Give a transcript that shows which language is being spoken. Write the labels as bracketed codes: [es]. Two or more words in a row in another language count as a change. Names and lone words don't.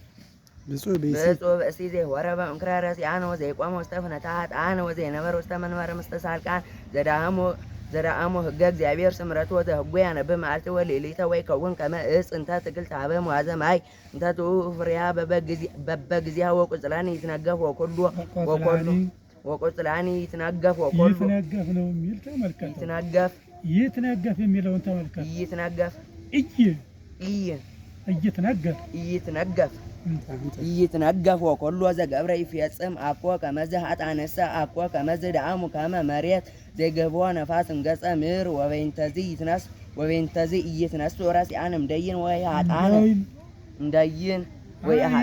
[gez] ብፁዕ ብእሲ ዘይወረ በምክረ ረሲአን ወዘይቆመ ውስተ ፍኖተ ኃጥአን ወዘይነበረ ውስተ መንበረ መስተሳልቃን ዘዳአሙ ሕገ እግዚአብሔር ስምረቱ ወዘህጉ ያነብብ መዓልተ ወሌሊተ ወይከውን ከመ ዕፅ እንተ ትክል ታበ መዋዘ ማይ እንተ ትፍሬሃ በበጊዜሃ ወቁጽላኒ ይትነገፍ ወኩሉ ወቁጽላኒ ይትነገፍ ወኩሉ [am] ይትነገፍ ነው የሚል ተመልከት። ይትነገፍ የሚለውን ተመልከት። [gez] ይትነገፍ ወኩሉ ዘገብረ ይፈጽም አኮ ከመዘ ኃጥአንሰ አኮ ከመዘ ደአሙ ከመ መሬት ዘይገቦ ነፋስ እንገጸ ምድር ወበይንተዚ ኢይትነሱ ረሲአን እምደይን ወይ ኃጥአን እምደይን ወይ